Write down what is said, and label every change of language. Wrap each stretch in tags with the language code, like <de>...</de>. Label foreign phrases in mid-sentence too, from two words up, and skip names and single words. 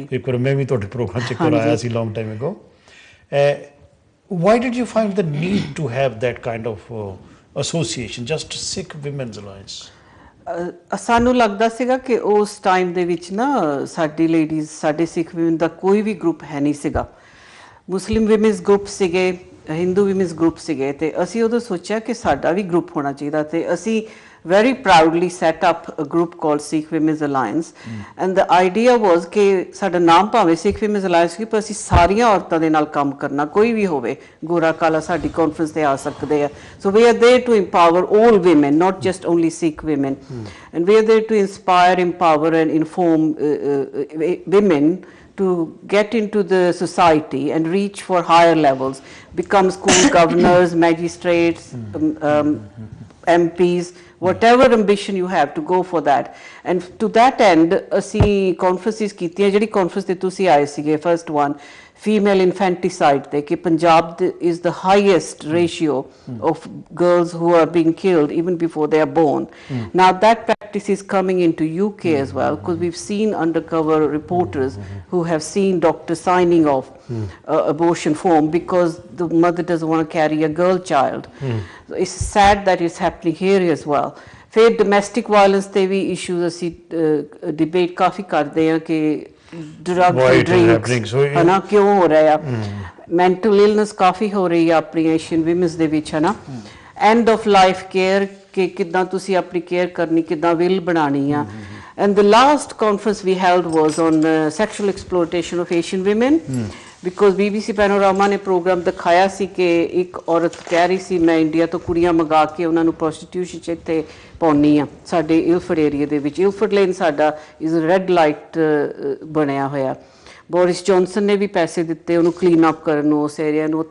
<pa>ਇੱਕ ਵਾਰ ਮੈਂ ਵੀ ਤੁਹਾਡੇ ਪ੍ਰੋਗਰਾਮ 'ਚ ਕਰਾਇਆ ਸੀ</pa> <en>long time ago. Why did you find the need to have that kind of association, just Sikh Women's Alliance?</en> <pa>ਸਾਨੂੰ ਲੱਗਦਾ ਸੀਗਾ ਕਿ ਉਸ ਟਾਈਮ ਦੇ ਵਿੱਚ ਨਾ ਸਾਡੀ ਲੇਡੀਜ਼, ਸਾਡੇ ਸਿੱਖ ਵਿਮਨ ਦਾ ਕੋਈ ਵੀ ਗਰੁੱਪ ਹੈ ਨਹੀਂ ਸੀਗਾ।</pa> <en>Muslim women's group</en> <pa>ਸੀਗੇ,</pa> <en>Hindu women's group</en> <pa>ਸੀਗੇ, ਅਤੇ ਅਸੀਂ ਉਦੋਂ ਸੋਚਿਆ ਕਿ ਸਾਡਾ ਵੀ ਗਰੁੱਪ ਹੋਣਾ ਚਾਹੀਦਾ। ਅਤੇ ਅਸੀਂ</pa> <en>very proudly set up a group called Sikh Women's Alliance, and the idea was</en> <pa>ਕਿ ਸਾਡਾ ਨਾਮ ਭਾਵੇਂ Sikh Women's Alliance ਸੀ, ਪਰ ਅਸੀਂ ਸਾਰੀਆਂ ਔਰਤਾਂ ਦੇ ਨਾਲ ਕੰਮ ਕਰਨਾ, ਕੋਈ ਵੀ ਹੋਵੇ, ਗੋਰਾ ਕਾਲਾ ਸਾਡੀ ਕਾਨਫਰੰਸ ਤੇ ਆ ਸਕਦੇ ਆ।</pa> <en>So we are there to empower all women, not just only Sikh women, and we are there to inspire, empower and inform women to get into the society and reach for higher levels, become school governors, magistrates, MPs, whatever ambition you have to go for that. And to that end</en> <pa>ਅਸੀਂ conferences ਕੀਤੀਆਂ। ਜਿਹੜੀ conference ਤੇ ਤੁਸੀਂ ਆਏ ਸੀਗੇ,</pa> <en>first one female infanticide</en> <pa>ਤੇ, ਕਿ</pa> <en>ਪੰਜਾਬ is the highest ratio of girls who are being killed even before they are born. Now that practice is coming into UK as well, because we've seen undercover reporters who have seen doctors signing off abortion form because the mother doesn't want to carry a girl child. So it's sad that it's happening here as well.</en> <pa>ਫਿਰ</pa> <en>domestic violence</en> <pa>ਤੇ ਵੀ ਇਸ਼ੂਜ਼ ਅਸੀਂ ਡਿਬੇਟ ਕਾਫੀ ਕਰਦੇ ਹਾਂ ਕਿ</pa> <en>drug drinks</en> <pa>ਹੈ ਨਾ ਕਿਉਂ ਹੋ ਰਿਹਾ ਆ,</pa> <en>mental illness</en> <pa>ਕਾਫੀ ਹੋ ਰਹੀ ਆ ਆਪਣੀ</pa> <en>Asian women's</en> <pa>ਦੇ ਵਿੱਚ, ਹੈ ਨਾ।</pa> <en>end of life care,</en> <pa>ਕਿ ਕਿੱਦਾਂ ਤੁਸੀਂ ਆਪਣੀ ਕੇਅਰ ਕਰਨੀ, ਕਿੱਦਾਂ ਵਿਲ ਬਣਾਉਣੀ ਆ।</pa> <en>And the last conference we held was on sexual exploitation of Asian women, because BBC Panorama</en> <pa>ਨੇ ਪ੍ਰੋਗਰਾਮ ਦਿਖਾਇਆ ਸੀ ਕਿ ਇੱਕ ਔਰਤ ਕਹਿ ਰਹੀ ਸੀ ਮੈਂ ਇੰਡੀਆ ਤੋਂ ਕੁੜੀਆਂ ਮੰਗਾ ਕੇ ਉਹਨਾਂ ਨੂੰ ਪ੍ਰੋਸਟੀਟਿਊਸ਼ਨ 'ਚ ਇੱਥੇ ਪਾਉਂਦੀ ਹਾਂ ਸਾਡੇ ਇਲਫਰਡ ਏਰੀਆ ਦੇ ਵਿੱਚ। ਇਲਫਰਡ ਲੇਨ ਸਾਡਾ</pa> <en>is red light</en> <pa>ਬਣਿਆ ਹੋਇਆ। ਬੋਰਿਸ ਜੌਨਸਨ ਨੇ ਵੀ ਪੈਸੇ ਦਿੱਤੇ ਉਹਨੂੰ</pa> <en>clean up</en> <pa>ਕਰਨ ਨੂੰ, ਉਸ ਏਰੀਆ ਨੂੰ।</pa>